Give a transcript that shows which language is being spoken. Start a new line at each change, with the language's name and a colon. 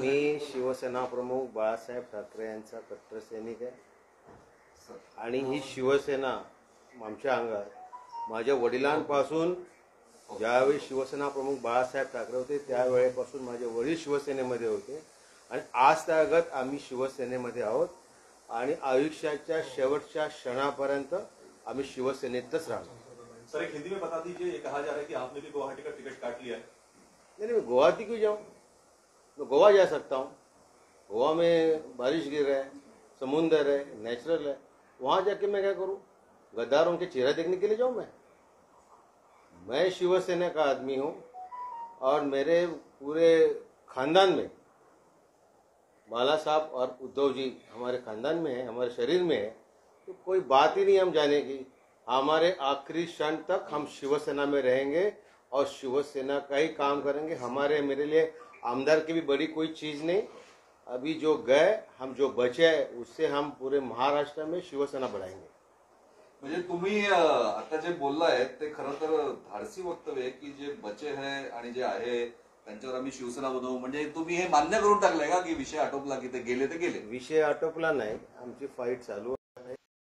Marathi: मी शिवसेना प्रमुख बाळासाहेब ठाकरे यांचा कट्टर सैनिक आहे आणि ही शिवसेना आमच्या अंगात माझ्या वडिलांपासून ज्यावेळी शिवसेना प्रमुख बाळासाहेब ठाकरे होते त्यावेळेपासून माझे वडील शिवसेनेमध्ये होते आणि आज त्यागत आम्ही शिवसेनेमध्ये आहोत आणि आयुष्याच्या शेवटच्या क्षणापर्यंत आम्ही शिवसेनेतच राहणार.
Hindi: सर एक हिंदी में बता दीजिए, ये कहा जा रहा है कि आपने भी गुवाहाटी का टिकट काट लिया है. नहीं मैं गुवाहाटी क्यों जाऊँ? मैं गोवा जा सकता हूँ. गोवा में बारिश गिर रहा है, समुंदर है, नेचुरल है. वहाँ जाके मैं क्या करूँ? गद्दारों के चेहरा देखने के लिए जाऊँ? मैं शिवसेना का आदमी हूँ और मेरे पूरे खानदान में बाला साहब और उद्धव जी हमारे खानदान में है, हमारे शरीर में है, तो कोई बात ही नहीं हम जाने की. हमारे आखिरी क्षण तक हम शिवसेना में रहेंगे और शिवसेना का ही काम करेंगे. हमारे मेरे लिए आमदार की भी बड़ी कोई चीज़ नहीं. अभी जो गए हम जो बचे उससे हम पूरे महाराष्ट्र में शिवसेना बढ़ाएंगे.
Marathi: म्हणजे तुम्ही आता जे बोललाय ते खरं तर धाडसी वक्तव्य आहे की जे बचे आहे आणि जे आहे त्यांच्यावर आम्ही शिवसेना बनवू, म्हणजे तुम्ही हे मान्य करून टाकलंय का की विषय आटोपला की ते गेले? विषय आटोपला नाही, आमची फाईट चालू आहे.